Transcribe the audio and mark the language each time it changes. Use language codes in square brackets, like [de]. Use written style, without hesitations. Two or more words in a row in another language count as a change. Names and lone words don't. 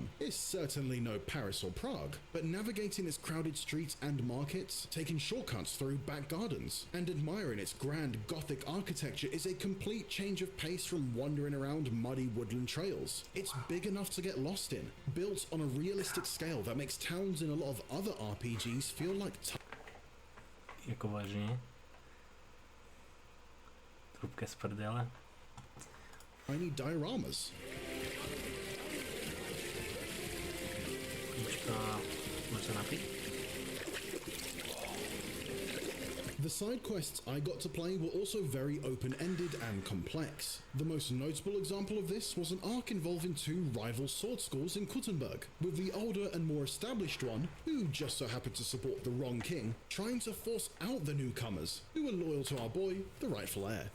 [en] It's certainly no Paris or Prague, but navigating its crowded streets and markets, taking shortcuts through back gardens, and admiring its grand Gothic architecture is a complete change of pace from wandering around muddy woodland trails. It's big enough to get lost in, built on a realistic scale that makes towns in a lot of other RPGs feel like [cs] Jako vážně. Trubka z prdele. [en] tiny dioramas. [cs] Počká, můžu se napít? [en] The side quests I got to play were also very open-ended and complex. The most notable example of this was an arc involving two rival sword schools in Kuttenberg, with the older and more established one, who just so happened to support the wrong king, trying to force out the newcomers, who were loyal to our boy, the rightful heir.